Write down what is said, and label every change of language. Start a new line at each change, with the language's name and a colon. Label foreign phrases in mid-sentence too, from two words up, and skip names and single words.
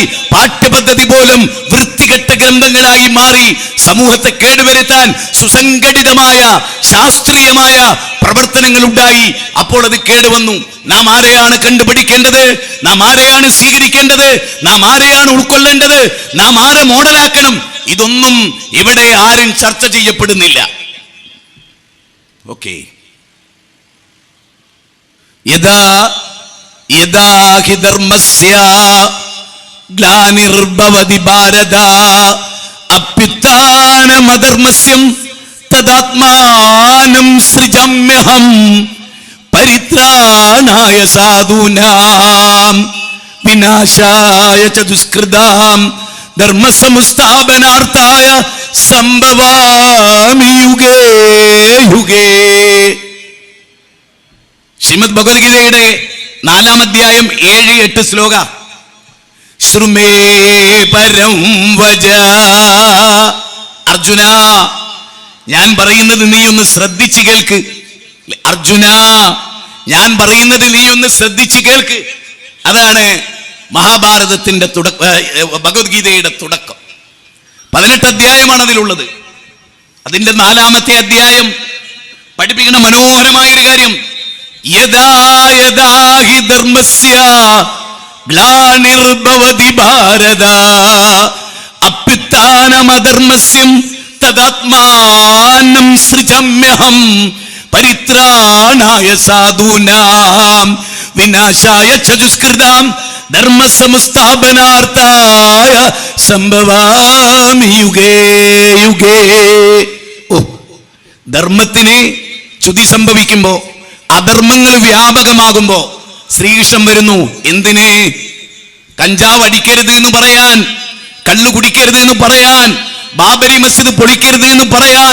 Malayalam: പാഠ്യപദ്ധതി പോലും വൃത്തികെട്ട ഗ്രന്ഥങ്ങളായി മാറി സമൂഹത്തെ കേടുവരുത്താൻ സുസംഘടിതമായ ശാസ്ത്രീയമായ പ്രവർത്തനങ്ങൾ ഉണ്ടായി. അപ്പോൾ അത് കേടുവന്നു. നാം ആരെയാണ് കണ്ടുപിടിക്കേണ്ടത്? നാം ആരെയാണ് സ്വീകരിക്കേണ്ടത്? നാം ആരെയാണ് ഉൾക്കൊള്ളേണ്ടത്? നാം ആരെ മോഡലാക്കണം? ഇതൊന്നും ഇവിടെ ആരും ചർച്ച ചെയ്യപ്പെടുന്നില്ല. ഓക്കെ,
Sanskrit: യഥാ യഥാ ഹി ധർമ്മസ്യ ഗ്ലാനിർഭവതി ഭാരത അഭ്യുത്ഥാനമധർമ്മസ്യം തദാത്മാനം സൃജമ്യഹം പരിത്രാണായ സാധൂനാം വിനാശായ ച ദുഷ്കൃതാം ധർമ്മസംസ്ഥാപനാർത്ഥായ സംഭവാമി യുഗേ യുഗേ.
Malayalam: ശ്രീമദ് ഭഗവത്ഗീതയുടെ 4-ാം അധ്യായം 7-8 ശ്ലോക.
Sanskrit: ശ്രുമേ പരം വജ.
Malayalam: അർജുന, ഞാൻ പറയുന്നത് നീ ഒന്ന് ശ്രദ്ധിച്ചു കേൾക്ക്. അർജുന, ഞാൻ പറയുന്നത് നീ ഒന്ന് ശ്രദ്ധിച്ചു കേൾക്ക്. അതാണ് മഹാഭാരതത്തിന്റെ ഭഗവത്ഗീതയുടെ തുടക്കം. 18 അധ്യായമാണ് അതിലുള്ളത്. അതിന്റെ 4-ാമത്തെ അധ്യായം പഠിപ്പിക്കുന്ന മനോഹരമായ ഒരു കാര്യം,
Sanskrit: യഥാ യഥാ ഹി ധർമ്മസ്യ ഗ്ലാനിർഭവതി ഭാരത അഭ്യുത്ഥാനമധർമ്മസ്യം തദാത്മാനം സൃജമ്യഹം പരിത്രാണായ സാധൂനാം വിനാശായ ച ദുഷ്കൃതാം ധർമ്മസംസ്ഥാപനാർത്ഥായ സംഭവാമി യുഗേ യുഗേ.
Malayalam: ഓ, ധർമ്മത്തിന് ച്യുതി സംഭവിക്കുമ്പോ, അധർമ്മങ്ങൾ വ്യാപകമാകുമ്പോ ശ്രീകൃഷ്ണൻ വരുന്നു. എന്തിന്? കഞ്ചാവ് അടിക്കരുത് എന്ന് പറയാൻ, കള്ളു കുടിക്കരുത് എന്ന് പറയാൻ, ബാബരി മസ്ജിദ് പൊളിക്കരുത് എന്ന് പറയാൻ.